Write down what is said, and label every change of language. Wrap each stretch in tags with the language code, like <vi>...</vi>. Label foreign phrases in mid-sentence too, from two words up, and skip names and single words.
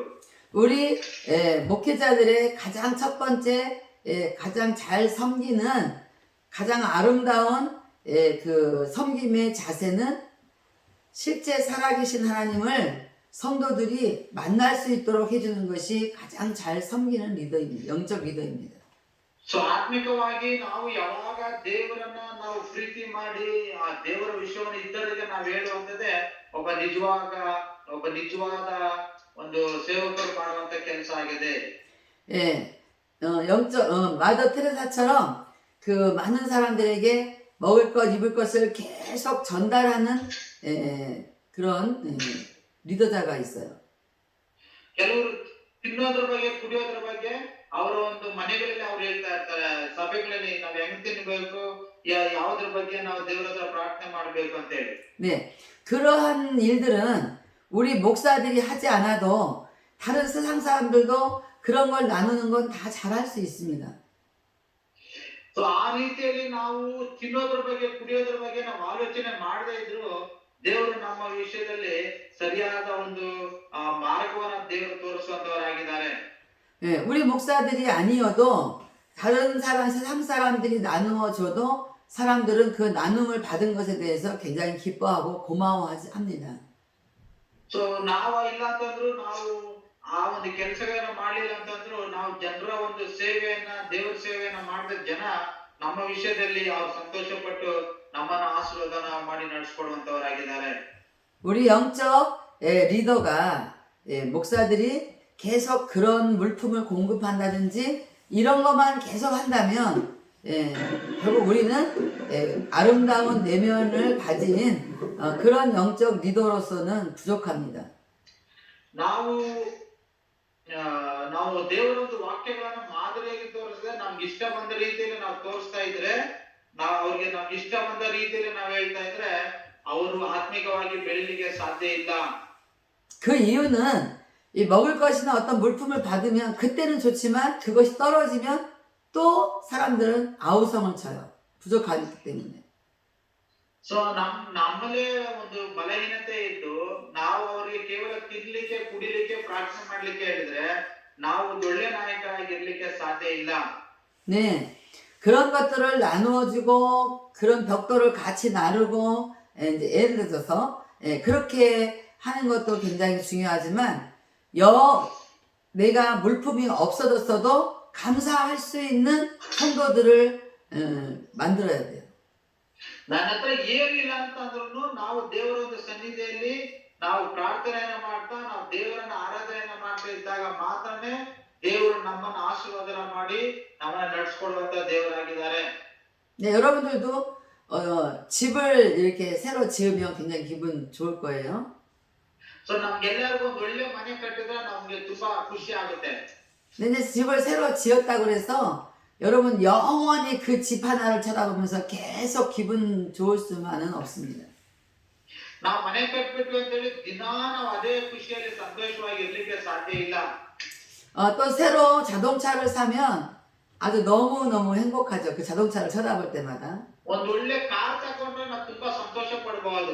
<ko>우리 목회자들의 가장 첫 번째 가장 잘 섬기는 가장 아름다운 그 섬김의 자세는 실제 살아계신 하나님을 성도들이 만날 수 있도록 해주는 것이 가장 잘 섬기는 리더입니다. 영적 리더입니다.</ko> <kn>ಸೊ ಆತ್ಮಿಕವಾಗಿ ನಾವು ಯಾವಾಗ ದೇವರನ್ನ ನಾವು ಪ್ರೀತಿ ಮಾಡಿ ಆ ದೇವರ ವಿಷಯವನ್ನು ಇತರರಿಗೆ ನಾವು ಹೇಳುವಂತದ್ದೇ ಒಬ್ಬ ನಿಜವಾದ ಒಂದು ಸೇವಕರು ಮಾಡುವಂತ ಕೆಲಸ ಆಗಿದೆ.</kn> <ko>마더 테레사처럼 그 많은 사람들에게 먹을 것, 입을 것을 계속 전달하는 그런 리더자가 있어요.</ko> <kn>ಕೆಲವರು ತಿನ್ನೋದ್ರ ಬಗ್ಗೆ, ಕುಡಿಯೋದ್ರ ಬಗ್ಗೆ ಅವರ ಒಂದು ಮನೆಗಳಲ್ಲಿ ಅವ್ರು ಹೇಳ್ತಾ ಇರ್ತಾರೆ, ಸಭೆಗಳಲ್ಲಿ ನಾವು ಹೆಂಗ್ ತಿನ್ಬೇಕು, ಯಾವುದ್ರ ಬಗ್ಗೆ ನಾವು ದೇವರ ಹತ್ರ ಪ್ರಾರ್ಥನೆ ಮಾಡ್ಬೇಕು ಅಂತ ಹೇಳಿ.</kn> <ko>네, 그러한 일들은 우리 목사들이 하지 않아도 다른 세상 사람들도 그런 걸 나누는 건 다 잘할 수 있습니다.</ko> <kn>ಸೊ ಆ ರೀತಿಯಲ್ಲಿ ನಾವು ತಿನ್ನೋದ್ರ ಬಗ್ಗೆ, ಕುಡಿಯೋದ್ರ ಬಗ್ಗೆ ನಾವು ಆಲೋಚನೆ ಮಾಡದೇ ಇದ್ರು ದೇವರು ನಮ್ಮ ವಿಷಯದಲ್ಲಿ ಸರಿಯಾದ ಒಂದು ಮಾರ್ಗವನ್ನ ದೇವರು ತೋರಿಸುವಂತವರಾಗಿದ್ದಾರೆ.</kn> <ko>예, 우리 목사들이 아니어도 다른 세상 사람들이 나누어 줘도 사람들은 그 나눔을 받은 것에 대해서 굉장히 기뻐하고 고마워합니다.</ko> <kn>ಸೊ ನಾವು ಇಲ್ಲ ಅಂತಂದ್ರು, ನಾವು ಆ ಒಂದು ಕೆಲಸಗಳನ್ನ ಮಾಡ್ಲಿಲ್ಲ ಅಂತಂದ್ರು, ನಾವು ಜನರ ಒಂದು ಸೇವೆಯನ್ನ, ದೇವರ ಸೇವೆಯನ್ನ ಮಾಡಿದ ಜನ ನಮ್ಮ ವಿಷಯದಲ್ಲಿ ಅವ್ರು ಸಂತೋಷ ಪಟ್ಟು ನಮ್ಮನ್ನ ಆಶೀರ್ವಾದನ ಮಾಡಿ ನಡೆಸ್ಕೊಡುವಂತವರಾಗಿದ್ದಾರೆ.</kn> <ko>우리 영적 리더가 목사들이 계속 그런 물품을 공급한다든지 이런 것만 계속 한다면 결국 우리는 아름다운 내면을 가진 그런 영적 리더로서는 부족합니다.</ko> <kn>ನಾವು ದೇವರ ಒಂದು ವಾಕ್ಯಗಳನ್ನ ಮಾದರಿಯಾಗಿ ತೋರಿಸಿದ್ರೆ, ನಮ್ಗೆ ಇಷ್ಟ ಬಂದ ರೀತಿಯಲ್ಲಿ ನಾವು ತೋರಿಸ್ತಾ ಇದ್ರೆ, ನಾವು ಅವ್ರಿಗೆ ನಮ್ಗೆ ಇಷ್ಟ ಬಂದ ರೀತಿಯಲ್ಲಿ ನಾವು ಹೇಳ್ತಾ ಇದ್ರೆ ಅವರು ಆತ್ಮಿಕವಾಗಿ ಬೆಳಲಿಕ್ಕೆ ಸಾಧ್ಯ ಇಲ್ಲ.</kn> <ko>그 이유는 이 먹을 것이나 어떤 물품을 받으면 그때는 좋지만 그것이 떨어지면 또 사람들은 아우성을 쳐요. 부족하기 때문에.</ko> <kn>ಸೊ ನಮ್ಮಲ್ಲೇ ಒಂದು ಬಲಹೀನತೆ ಇದ್ದು ನಾವು ಅವರಿಗೆ ಕೇವಲ ತಿನ್ಲಿಕ್ಕೆ, ಕುಡಿಲಿಕ್ಕೆ, ಪ್ರಾರ್ಥನೆ ಮಾಡ್ಲಿಕ್ಕೆ ಹೇಳಿದ್ರೆ ನಾವು ಒಳ್ಳೆ ನಾಯಕರಾಗಿರ್ಲಿಕ್ಕೆ ಸಾಧ್ಯ ಇಲ್ಲ.</kn> <ko>네, 그런 것들을 나누어주고 그런 벽돌을 같이 나누고 이제 예를 들어서 그렇게 하는 것도 굉장히 중요하지만 내가 물품이 없어졌어도 감사할 수 있는 성도들을 만들어야 돼요.</ko> <kn>ನನ್ನ ಹತ್ರ ಏನಿಲ್ಲ ಅಂತಂದ್ರೂ ನಾವು ದೇವರ ಒಂದು ಸನ್ನಿಧಿಯಲ್ಲಿ ನಾವು ಪ್ರಾರ್ಥನೆಯನ್ನ ಮಾಡ್ತಾ ನಾವು ದೇವರನ್ನ ಆರಾಧನೆಯನ್ನ ಮಾಡ್ತಾ ಇದ್ದಾಗ ಮಾತ್ರನೇ ದೇವರು ನಮ್ಮನ್ನ ಆಶೀರ್ವಾದ ಮಾಡಿ ನಮ್ಮನ್ನ ನಡೆಸ್ಕೊಡುವಂತ ದೇವರಾಗಿದ್ದಾರೆ.</kn> <ko>네, 여러분들도 집을 이렇게 새로 지으면 굉장히 기분 좋을 거예요.</ko> <kn>ಸೊ ನಮ್ಗೆಲ್ಲರಿಗೂ ಒಂದು ಒಳ್ಳೆ ಮನೆ ಕಟ್ಟಿದ್ರೆ ನಮ್ಗೆ ತುಂಬಾ ಖುಷಿ ಆಗುತ್ತೆ.</kn> <ko>근데 이제 집을 새로 지었다고 그래서 여러분 영원히 그 집 하나를 쳐다보면서 계속 기분 좋을 수만은 없습니다.</ko> <kn>ನಾವು ಮನೆ ಕಟ್ಬಿಟ್ವಿ ಅಂತೇಳಿ ದಿನಾ ನಾವು ಅದೇ ಖುಷಿಯಲ್ಲಿ ಸಂತೋಷವಾಗಿ ಇರ್ಲಿಕ್ಕೆ ಸಾಧ್ಯ ಇಲ್ಲ.</kn> <ko>또 새로 자동차를 사면 아주 너무너무 행복하죠. 그 자동차를 쳐다볼 때마다.</ko> <kn>ಒಂದ್ ಒಳ್ಳೆ ಕಾರ್ ತಗೊಂಡ್ರೆ ನಾವು ತುಂಬಾ ಸಂತೋಷ ಪಡಬಹುದು.</kn>